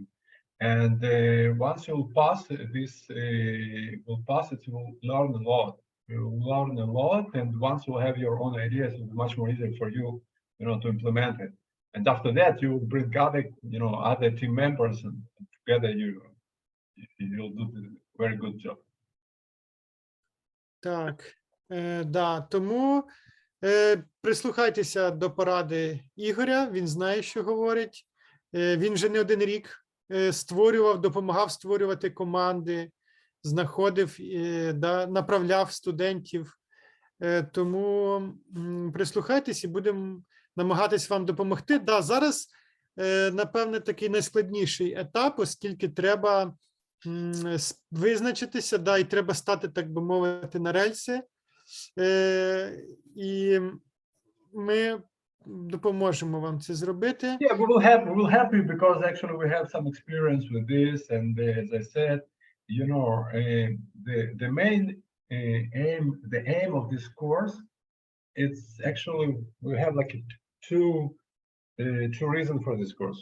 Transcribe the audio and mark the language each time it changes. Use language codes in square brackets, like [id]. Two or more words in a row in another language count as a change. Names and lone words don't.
[en] And once you'll pass this, you will learn a lot. You'll learn a lot, and once you have your own ideas, it'll be much more easier for you, to implement it. And after that, you will bring other team members, and together you'll do a very good job. [uk] Так, да, тому прислухайтеся до поради Ігоря, він знає, що говорить. Він вже не один рік допомагав створювати команди, знаходив, да, направляв студентів. Тому прислухайтесь і будемо намагатись вам допомогти. Да, зараз, напевне, такий найскладніший етап, оскільки треба визначитися, да, і треба стати, так би мовити, на рельси. І ми допоможемо вам це зробити. [en] Yeah, we will help you because actually we have some experience with this, and as I said, the main aim of this course, it's actually we have like two reasons for this course.